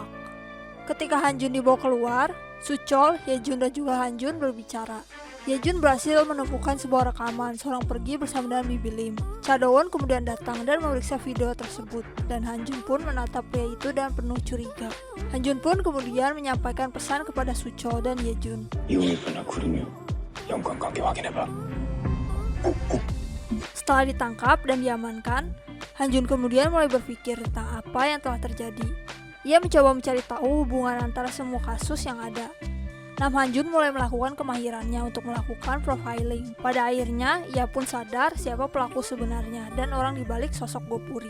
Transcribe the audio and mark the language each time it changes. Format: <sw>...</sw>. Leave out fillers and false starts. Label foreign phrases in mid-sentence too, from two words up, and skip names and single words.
<id>Ketika Hanjun dibawa keluar, Suchol, Hyejun dan juga Hanjun berbicara. Hyejun berhasil menemukan sebuah rekaman seorang pergi bersama dengan Bibi Lim. Chadowon kemudian datang dan memeriksa video tersebut, dan Hanjun pun menatap pria itu dengan penuh curiga. Hanjun pun kemudian menyampaikan pesan kepada Suchol dan Hyejun.</id> <ko>이혼했거나 구르며 연관관계 확인해봐.</ko> <id>Setelah ditangkap dan diamankan, Hanjun kemudian mulai berpikir tentang apa yang telah terjadi. Ia mencoba mencari tahu hubungan antara semua kasus yang ada. Nam Han-jun mulai melakukan kemahirannya untuk melakukan profiling. Pada akhirnya, ia pun sadar siapa pelaku sebenarnya dan orang dibalik sosok Gopuri.</id>